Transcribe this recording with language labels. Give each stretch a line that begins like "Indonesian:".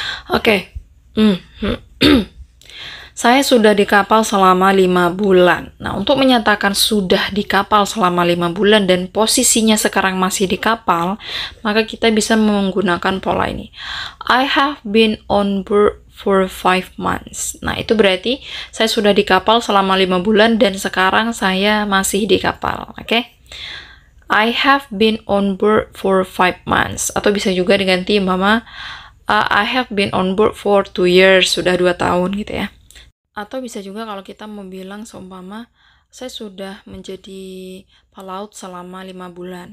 Indonesian: Oke. Saya sudah di kapal selama 5 bulan. Nah, untuk menyatakan sudah di kapal selama 5 bulan dan posisinya sekarang masih di kapal, maka kita bisa menggunakan pola ini.
English: I have been on board for 5 months.
Indonesian: Nah, itu berarti saya sudah di kapal selama 5 bulan dan sekarang saya masih di kapal. Oke?
English: I have been on board for 5 months.
Indonesian: Atau bisa juga diganti
English: I have been on board for 2 years.
Indonesian: Sudah 2 tahun gitu ya. Atau bisa juga kalau kita mau bilang seumpama saya sudah menjadi pelaut selama 5 bulan.